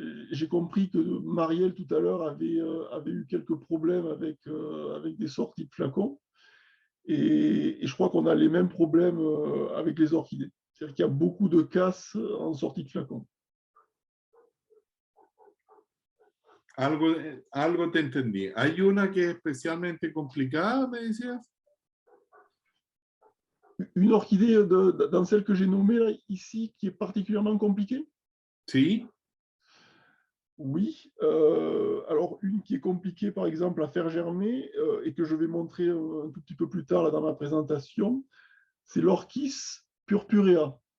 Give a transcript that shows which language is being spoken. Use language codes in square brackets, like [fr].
[fr] J'ai compris que Marielle, tout à l'heure, avait eu quelques problèmes avec des sorties de flacons. Et je crois qu'on a les mêmes problèmes avec les orchidées. C'est-à-dire qu'il y a beaucoup de casses en sortie de flacon. [es] Algo te entendí. ¿Hay una que es especialmente complicada, me decías? [fr] Une orchidée dans celle que j'ai nommée là, ici, qui est particulièrement compliquée? [es] Sí. [fr] Oui, alors une qui est compliquée, par exemple, à faire germer et que je vais montrer un tout petit peu plus tard là, dans ma présentation, c'est l'Orchis purpurea.